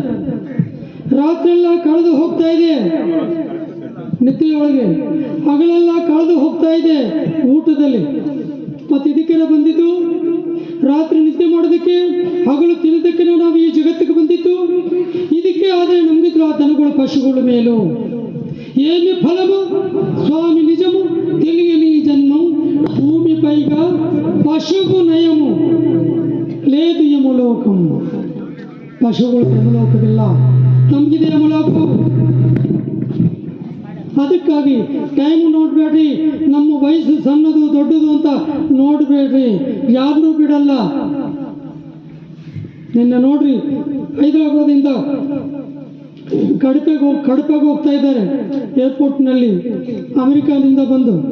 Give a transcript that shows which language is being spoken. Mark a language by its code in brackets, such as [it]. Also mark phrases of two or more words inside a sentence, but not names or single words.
[kn] ರಾತ್ರಿಯೆಲ್ಲ ಕಳೆದು ಹೋಗ್ತಾ ಇದೆ ನಿದ್ದೆಯೊಳಗೆ, ಹಗಲೆಲ್ಲ ಕಳೆದು ಹೋಗ್ತಾ ಇದೆ ಊಟದಲ್ಲಿ. ಮತ್ತೆ ಇದಕ್ಕೆಲ್ಲ ಬಂದಿದ್ದು ರಾತ್ರಿ ನಿದ್ದೆ ಮಾಡೋದಕ್ಕೆ, ಹಗಲು ತಿನ್ನೋದಕ್ಕೆ ನಾವು ಈ ಜಗತ್ತಿಗೆ ಬಂದಿತ್ತು. ಇದಕ್ಕೆ ಆದರೆ ನಮ್ಗಿದ್ರು ಆ ದನಗಳು ಪಶುಗಳ ಮೇಲೂ [te] ఏమి ఫలము స్వామి నిజము తెలియని జన్మం భూమి పైగా పశువు నయము లేదు ಯಮಲೋಕಂ. [kn] ಪಶುಗಳು ಯಮಲೋಕವಿಲ್ಲ, ನಮಗಿದೆ ಯಮಲೋಕ. ಅದಕ್ಕಾಗಿ ಟೈಮ್ ನೋಡಬೇಡ್ರಿ, ನಮ್ಮ ವಯಸ್ಸು ಸಣ್ಣದು ದೊಡ್ಡದು ಅಂತ ನೋಡಬೇಡ್ರಿ, ಯಾರನ್ನೂ ಬಿಡಲ್ಲ. ನಿನ್ನೆ ನೋಡ್ರಿ, ಹೈದರಾಬಾದಿಂದ ಕಡಪೆಗೆ ಹೋಗ್ತಾ ಇದ್ದಾರೆ ಏರ್ಪೋರ್ಟ್ನಲ್ಲಿ, ಅಮೆರಿಕಾದಿಂದ ಬಂದು.